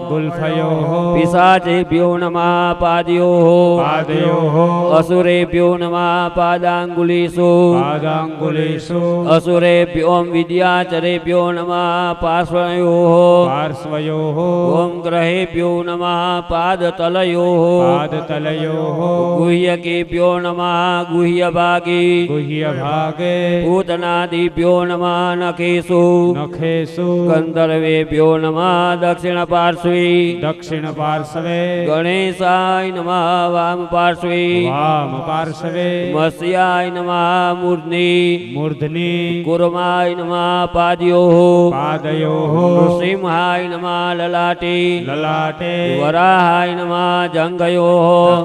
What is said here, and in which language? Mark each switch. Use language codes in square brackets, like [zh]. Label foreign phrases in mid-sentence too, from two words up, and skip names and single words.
[sa] ગુલ્ફયોઃ પિશાચેભ્યો નમઃ પાદ્યોઃ પાદયોઃ અસુરેભ્યો નમઃ પાદાંગુલીષુ પાદાંગુલીષુ અસુરેભ્યો વિદ્યાચરેભ્યો નમઃ પાર્શ્વયોઃ પાર્શ્વયોઃ ઓમ ગ્रहेभ्यो नमः पादतलयोः पादतलयोः गुह्यकेभ्यो नमः गुह्यभागे गुह्यभागे पूतनादिभ्यो नमः नखेषु नखेषु गन्धर्वेभ्यो नमः दक्षिणपार्श्वे दक्षिणपार्श्वे ગણેશાય નમઃ વામ પાર્શ્વે વામ પાર્શ્વે મત્સ્યાય નમઃ મૂર્ધની મૂર્ધની કુર્માય નમઃ પાદ્યો પાદયોઃ નૃસિંહાય નમઃ લલાટે લલાટે વરાહાય નમઃ જંઘયોઃ